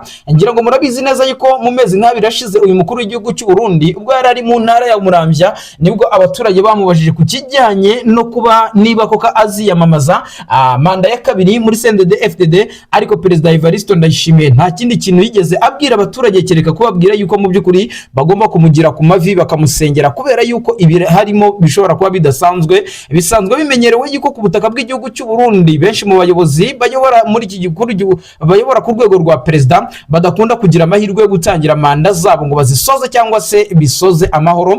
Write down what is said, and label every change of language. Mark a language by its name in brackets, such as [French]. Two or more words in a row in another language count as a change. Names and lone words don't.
[Kinyarwanda] Ngira ngo murabizi neza yuko mu mezi nk'abiri ashize uyu mukuru w'igihugu cy'u Burundi ubwo yari ari mu ntara ya Muramvya, nibwo abaturage bamubajije ku kijyanye no kuba niba koko aziyamamaza manda ya kabiri muri CNDD-FDD, ariko Perezida Evariste Ndayishimiye nta kindi kintu yigeze abwira abaturage kereka kubabwira yuko mu by'ukuri bagomba kumugira ku mavi bakamusengera, kubera yuko ibi harimo bishobora kuba bisanzwe bimenyerewe yuko ku butaka bw'igihugu cy'u Burundi benshi mu bayobozi bayobora muri iki gikuru bayobora ku rwego rwa perezida badakunda kugira amahirwe yo gutangira manda zabo ngo bazisoze cyangwa se bisoze amahoro.